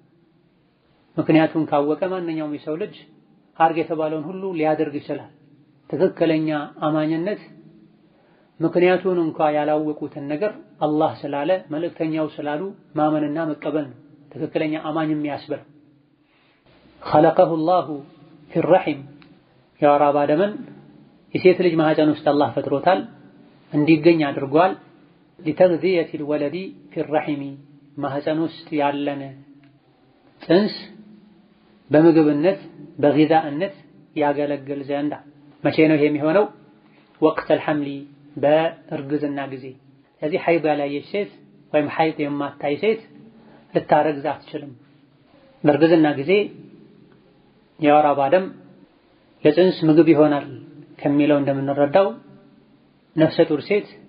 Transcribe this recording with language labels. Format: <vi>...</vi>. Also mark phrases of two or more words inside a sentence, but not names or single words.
<am>ምክንያቱም ካወቀ ማንኛውም የሰው ልጅ አርግ የተባለውን ሁሉ ሊያደርግ ይችላል። ትክክለኛ አማኝነት ምክንያቱን እንኳን ያላወቁትን ነገር አላህ ስላለ መልእክተኛው ስላሉ ማመንና መቀበል ነው ትክክለኛ አማኝ የሚያስብል።</am> <ar>خلقه الله في الرحم</ar> <am>የወር አበባ ደምን የሴት ልጅ ማህፀን ውስጥ አላህ ፈጥሮታል፣ እንዲገኝ አድርጓል።</am> <ar>لتغذية الولد في الرحم</ar> <am>ማህፀን ውስጥ ያለን ጽንስ በምግብነት በጊዛእነት ያገለግል ዘንድ። መቼ ነው ይሄ የሚሆነው? ወቅት الحمل በእርግዝና ጊዜ። ስለዚህ ሐይድ ያላየች ሴት ወይም ሐይድ የማታይ ሴት ልታረግዝ አትችልም። በእርግዝና ጊዜ የወር አበባ ደም ለጽንስ ምግብ ይሆናል ከሚለው እንደምንረዳው ነፍሰ ጡር ሴት</am>